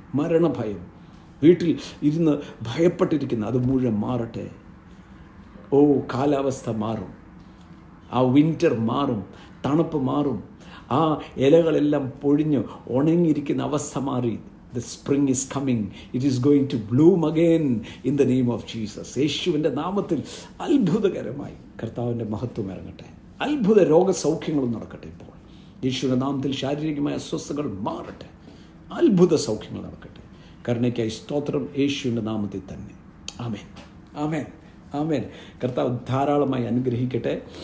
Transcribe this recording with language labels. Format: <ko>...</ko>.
<ml>മരണഭയം, വീട്ടിൽ ഇരുന്ന് ഭയപ്പെട്ടിരിക്കുന്ന അത് മുഴുവൻ മാറട്ടെ. കാലാവസ്ഥ മാറും, ആ വിൻ്റർ മാറും, തണുപ്പ് മാറും, ആ ഇലകളെല്ലാം പൊഴിഞ്ഞ് ഉണങ്ങിയിരിക്കുന്ന അവസ്ഥ മാറി.</ml> <en>The spring is coming. It is going to bloom again in the name of Jesus.</en> <ml>യേശുവിൻ്റെ നാമത്തിൽ അത്ഭുതകരമായി കർത്താവിൻ്റെ മഹത്വം ഇറങ്ങട്ടെ. അത്ഭുത രോഗസൗഖ്യങ്ങളും നടക്കട്ടെ. ഇപ്പോൾ യേശുവിൻ്റെ നാമത്തിൽ ശാരീരികമായ അസ്വസ്ഥതകൾ മാറട്ടെ. അത്ഭുത സൗഖ്യങ്ങൾ നടക്കട്ടെ. കരുണയ്ക്കായി സ്തോത്രം, യേശുവിൻ്റെ നാമത്തിൽ തന്നെ. ആമേൻ, ആമേൻ, ആമേൻ. കർത്താവ് ധാരാളമായി അനുഗ്രഹിക്കട്ടെ.</ml>